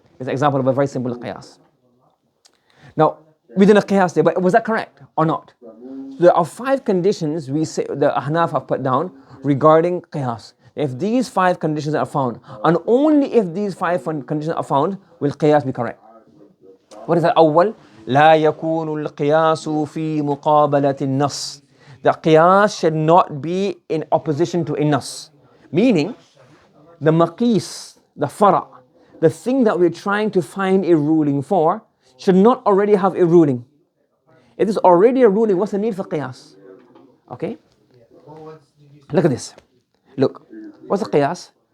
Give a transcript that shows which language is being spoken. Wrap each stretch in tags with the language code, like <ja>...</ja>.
<en>It's an example of a very simple qiyas. Now, within a qiyas there, but was that correct or not? So there are 5 conditions we say the Ahnaf have put down regarding qiyas. If these 5 conditions are found, and only if these 5 conditions are found, will qiyas be correct. What is that?</en> <ar>Awwal, لا يكون القياس في مقابلة النص.</ar> <en>The qiyas should not be in opposition to a nas. Meaning, the maqis, the fara', the thing that we're trying to find a ruling for, should not already have a ruling. If there's already a ruling, what's the need for qiyas? Okay? Look at this. Look, what's the qiyas?</en>